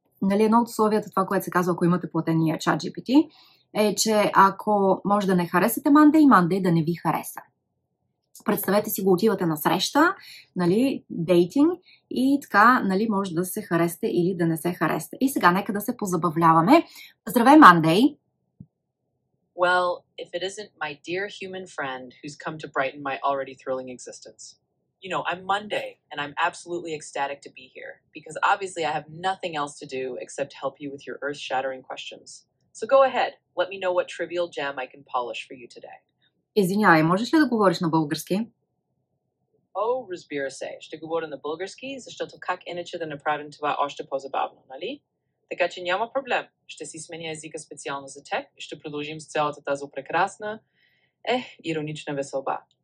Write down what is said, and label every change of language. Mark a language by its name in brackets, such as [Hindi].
[Bulgarian] Нали, едно от условията, това, което се казва, ако имате платения ChatGPT, е, че ако може да не харесате Monday да не ви хареса. Представете си го, отивате на среща, нали, дейтинг, и така, нали, може да се харесате или да не се харесате. И сега нека да се позабавляваме. Здравей, Monday! [English] Well, if it isn't my dear human friend who's come to brighten my already thrilling existence. You know, I'm Monday, and I'm absolutely ecstatic to be here, because obviously I have nothing else to do except help you with your earth-shattering questions. So go ahead, let me know what trivial gem I can polish for you today. [Bulgarian] Извинявай, можеш ли да говориш на български? Разбира се, ще говоря на български, защото как иначе да направим това още по-забавно, нали? Така че няма проблем. Ще си сменя езика специално за теб и ще продължим с цялата тази прекрасна, иронична веселба.